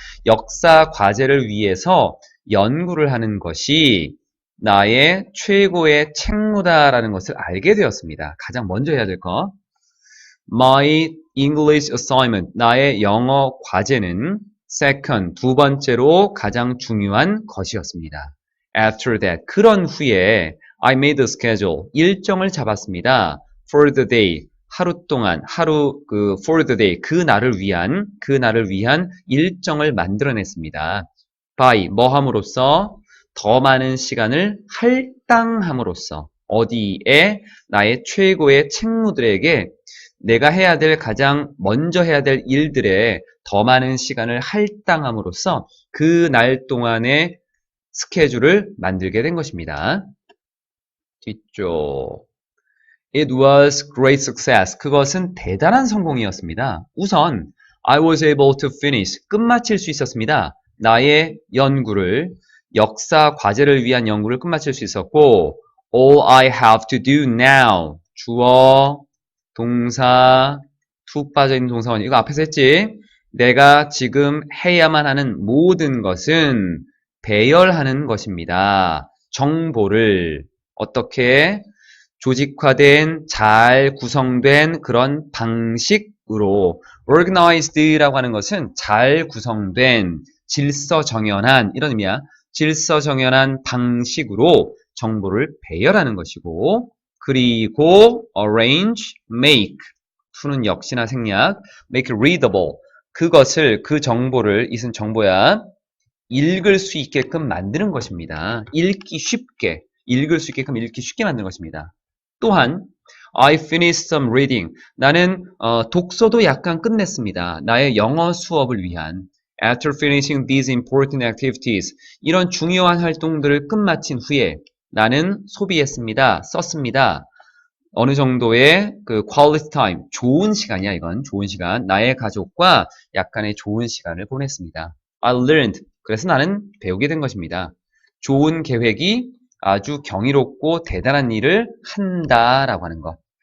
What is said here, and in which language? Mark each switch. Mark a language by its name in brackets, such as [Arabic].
[Korean] 역사 과제를 위해서 연구를 하는 것이 나의 최고의 책무다라는 것을 알게 되었습니다. 가장 먼저 해야 될 거. [English] My English assignment, [Korean] 나의 영어 과제는 second, 두 번째로 가장 중요한 것이었습니다. [English] After that, [Korean] 그런 후에 [English] I made a schedule, [Korean] 일정을 잡았습니다. [English] For the day, [Korean] 하루 동안, [English] for the day, [Korean] 그 날을 위한 일정을 만들어냈습니다. by, 뭐 함으로써? 더 많은 시간을 할당함으로써 어디에? 나의 최고의 책무들에게 내가 해야 될 가장 먼저 해야 될 일들에 더 많은 시간을 할당함으로써 그 날 동안의 스케줄을 만들게 된 것입니다. 뒤쪽. [English] It was great success. [Korean] 그것은 대단한 성공이었습니다. 우선 [English] I was able to finish. [Korean] 끝마칠 수 있었습니다. 나의 연구를, 역사 과제를 위한 연구를 끝마칠 수 있었고 [English] All I have to do now. [Korean] 주어, 동사, 툭 빠져있는 동사원. 이거 앞에서 했지? 내가 지금 해야만 하는 모든 것은 배열하는 것입니다. 정보를 어떻게 조직화된, 잘 구성된 그런 방식으로 organized라고 하는 것은 잘 구성된, 질서정연한 이런 의미야. 질서정연한 방식으로 정보를 배열하는 것이고 그리고 arrange, make, to는 역시나 생략, [English] make readable, [Korean] 그것을 그 정보를 이것은 정보야. 읽을 수 있게끔 만드는 것입니다. 읽기 쉽게 읽을 수 있게끔 읽기 쉽게 만드는 것입니다. [English] 또한 I finished some reading. [Korean] 나는 독서도 약간 끝냈습니다. 나의 영어 수업을 위한 [English] After finishing these important activities. [Korean] 이런 중요한 활동들을 끝마친 후에 나는 소비했습니다. 썼습니다. 어느 정도의 그 [English] quality time, [Korean] 좋은 시간이야 이건. 좋은 시간. 나의 가족과 약간의 좋은 시간을 보냈습니다. [English] I learned. [Korean] 그래서 나는 배우게 된 것입니다. 좋은 계획이 아주 경이롭고 대단한 일을 한다라고 하는 것.